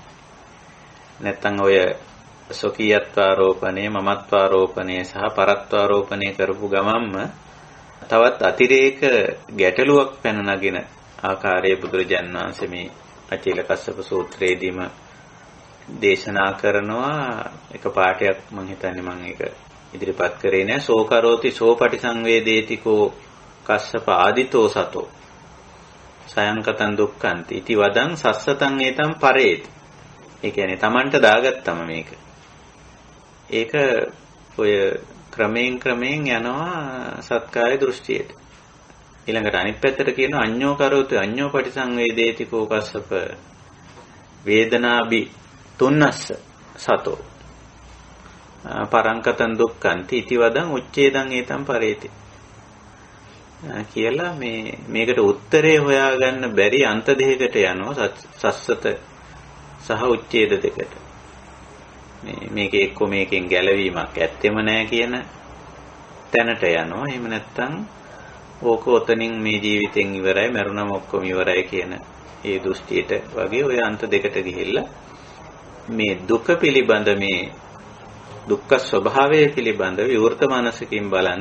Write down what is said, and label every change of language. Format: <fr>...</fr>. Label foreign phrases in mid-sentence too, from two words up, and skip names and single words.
<si>නැත්තම් ඔය සොකීයත්වාරෝපණය මමත්වාරෝපණය සහ පරත්වාරෝපණය කරපු ගමන්ම තවත් අතිරේක ගැටලුවක් පැන නගින ආකාරයේ බුදුරජාණන් වහන්සේ මේ අචීල කස්සප සූත්‍රයේදීම දේශනා කරනවා. එක පාඩයක් මම හිතන්නේ මම ඒක ඉදිරිපත් කරේ නෑ.</si> <pi>සෝකරෝති සෝපටිසංවේදේතිකෝ කස්සප ආදිතෝ සතෝ සයංකතං දුක්ඛන්ති ඉති වදං සස්සතං ඒතං පරේති.</pi> <si>ඒ කියන්නේ Tamanට දාගත්තම මේක. ඒක ඔය ක්‍රමයෙන් යනවා සත්කාය දෘෂ්ටියට. ඊළඟට අනිත් පැත්තට කියනවා</si> <pi>අඤ්ඤෝ කරෝති අඤ්ඤෝ පටිසංවේදේතිකෝ කස්සප වේදනාබි තුන්නස්ස සතෝ පරංකතං දුක්ඛන්ති ඉති වදං උච්ඡේදං ඒතං පරේති</pi> <si>කියලා මේකට උත්තරේ හොයාගන්න බැරි අන්ත දෙකකට යනවා සස්සත සහ උච්ඡේද දෙකට. මේක එක්ක මේකෙන් ගැලවීමක් ඇත්තෙම නැහැ කියන තැනට යනවා. එහෙම නැත්නම් ඕක ඔතනින් මේ ජීවිතෙන් ඉවරයි මරුණම ඔක්කොම ඉවරයි කියන ඒ දෘෂ්ටියට වගේ ඔය අන්ත දෙකට ගිහිල්ලා මේ දුක පිළිබඳ මේ දුක්ඛ ස්වභාවය පිළිබඳ විවෘත මනසකින් බලන්න.</si>